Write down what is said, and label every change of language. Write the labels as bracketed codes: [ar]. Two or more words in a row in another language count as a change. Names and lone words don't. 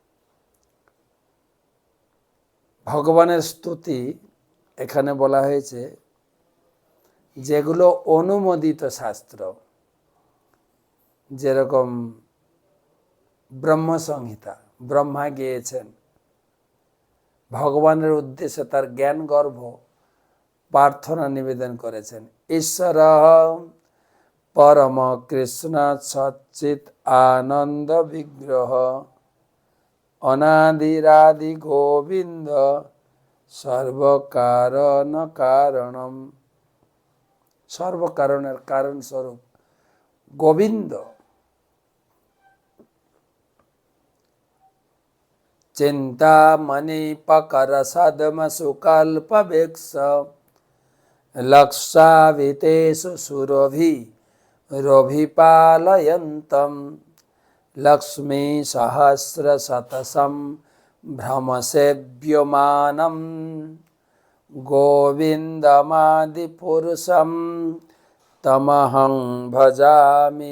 [bn] ভগবানের স্তুতি এখানে বলা হয়েছে যেগুলো অনুমোদিত শাস্ত্র, যেরকম ব্রহ্মসংহিতা, ব্রহ্মা গেয়েছেন, ভগবানের উদ্দেশ্যে তার জ্ঞান গর্ভ প্রার্থনা নিবেদন করেছেন। [sa] ঈশ্বর परम कृष्ण सच्चित आनंद विग्रह अनादिरादि गोविंद सर्व कारण कारणम। सर्व कारणের [bn] কারণ স্বরূপ গোবিন্দ। [sa] चिंतामणि पकर सद्म सुकल्प वृक्ष लक्षावितेषु सुरभि रभिपालयन्तम् लक्ष्मी सहस्र शतसं भ्रमसेव्यमानं गोविन्दमादिपुरुषं तमहं भजामि।